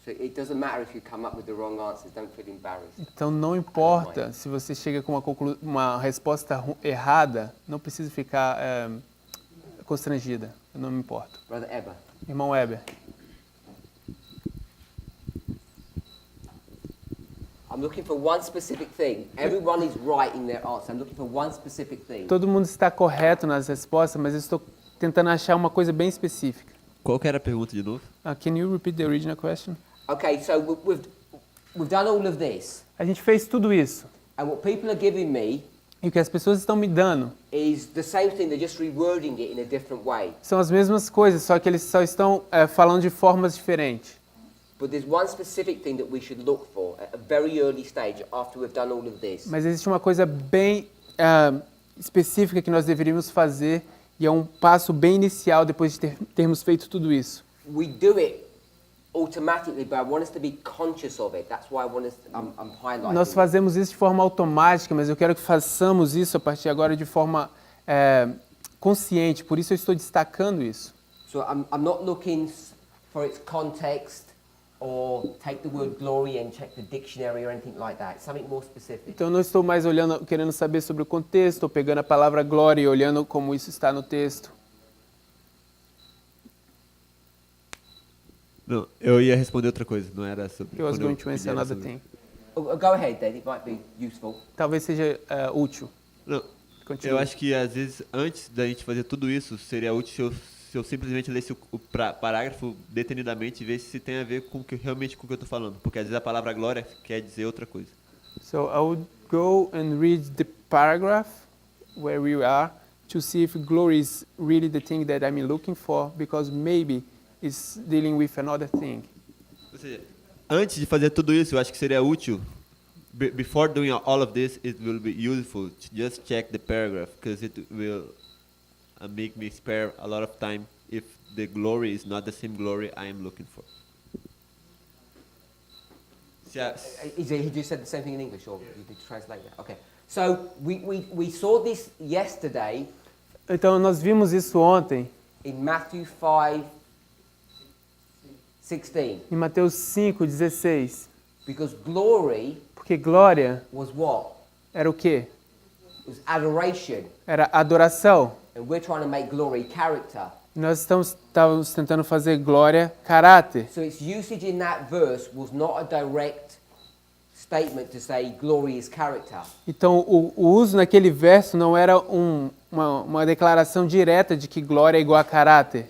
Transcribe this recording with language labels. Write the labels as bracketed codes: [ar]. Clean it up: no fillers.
[en] So it doesn't matter if you come up with the wrong answers, don't feel embarrassed. [pt] Então não importa se você chega com uma resposta errada, não precisa ficar constrangida, eu não me importo. [en] Brother Eber. [pt] Irmão Weber. [en] I'm looking for one specific thing. Everyone is right in their answer. I'm looking for one specific thing. [pt] Todo mundo está correto nas respostas, mas eu estou tentando achar uma coisa bem específica. Qual que era a pergunta de novo? [en] Can you repeat the original question? Okay, so we've done all of this. [pt] A gente fez tudo isso. [en] And what people are giving me [pt] E o que as pessoas estão me dando [en] is the same thing, they're just rewording it in a different way. [pt] são as mesmas coisas, só que eles só estão falando de formas diferentes. [en] But there's one specific thing that we should look for at a very early stage after we've done all of this. [pt] Mas existe uma coisa bem específica que nós deveríamos fazer e é um passo bem inicial depois de termos feito tudo isso. [en] We do it automatically, but I want us to be conscious of it. That's why I'm highlighting [pt] Nós [en] it. [pt] fazemos isso de forma automática, mas eu quero que façamos isso a partir de agora de forma consciente, por isso eu estou destacando isso. [en] So I'm not looking for its context or take the word glory and check the dictionary or anything like that. It's something more specific. [pt] Então eu não estou mais olhando, querendo saber sobre o contexto, ou pegando a palavra glória e olhando como isso está no texto. Não, eu ia responder outra coisa, não era sobre... [en] He was [pt] quando eu [en] going to [pt] pedi [en] answer [pt] era [en] another [pt] sobre- [en] thing. Go ahead, then. It might be useful. [pt] Talvez seja útil. Não, [en] Continue. [pt] eu acho que às vezes, antes da gente fazer tudo isso, seria útil se eu simplesmente lesse o parágrafo detenidamente e ver se tem a ver com realmente com o que eu estou falando. Porque às vezes a palavra glória quer dizer outra coisa. [en] So I would go and read the paragraph where we are to see if glory is really the thing that I'm looking for, because maybe it's dealing with another thing. [pt] Ou seja, antes de fazer tudo isso, eu acho que seria útil, [en] before doing all of this, it will be useful to just check the paragraph, because it will make me spare a lot of time if the glory is not the same glory I am looking for. He just said the same thing in English, or you could translate that? Okay. So we saw this yesterday [pt] Então nós vimos isso ontem [en] in Matthew 5:16. [pt] em Mateus 5:16, [en] Because glory [pt] porque glória [en] was what? [pt] era o quê? [en] It was adoration. [pt] Era adoração. [en] And we're trying to make glory character. [pt] Nós estávamos tentando fazer glória caráter. [en] So its usage in that verse was not a direct statement to say glory is character. [pt] Então o uso naquele verso não era uma declaração direta de que glória é igual a caráter.